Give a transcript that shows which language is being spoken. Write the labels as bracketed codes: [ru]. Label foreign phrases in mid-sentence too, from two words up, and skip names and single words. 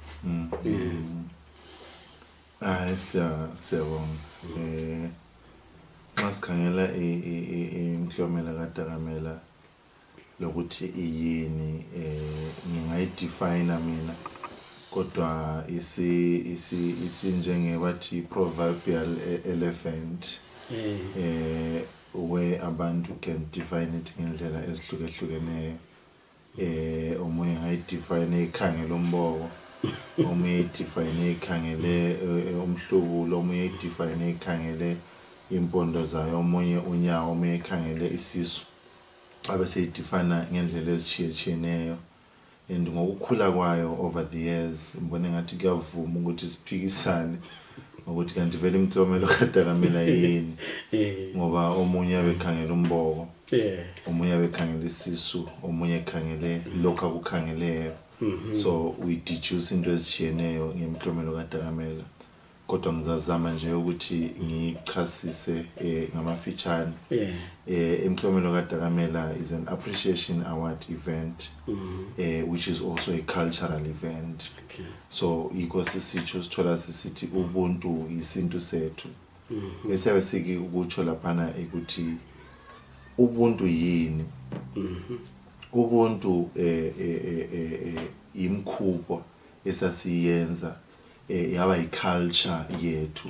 [nd] Siyabonga. Masikhangela imklomela kaDakamela lokuthi yini ngingayidefine mina kodwa isinjenge bathi [en] proverbial elephant where [nd] abantu [en] can define it [nd] ngendlela ezihlukahlukeneyo. Omunye ngayidefine ekhangela umboko, omunye edefine ekhangele umhlubulo, omunye edefine ekhangele impondo zayo, omunye unyawo, omunye ekhangele isisu. Abaseyidefine ngendlela ezitshiyeneyo, and ngokukhula kwayo [en] over the years [nd] ngibone ngathi kuyavuma ukuthi siphikisane ukuthi kanti vele imklomelo kaDakamela yini, ngoba omunye abekhangela umboko, omunye abekhangela isisu, omunye ekhangele lokho akukhangeleyo. [en] So we deduce into [nd] ezitshiyeneyo ngemklomelo kaDakamela, kodwa ngizazama nje ukuthi ngichasise ngamafitshane. [en] Imklomelo kaDakamela is an appreciation award event, which is also a cultural event. [nd] So yikho sisitsho sithola sisithi ubuntu isintu sethu. Bese sike ukutsho laphana ukuthi ubuntu yini. Ubuntu imkhubo esasiyenza yaba iculture yethu.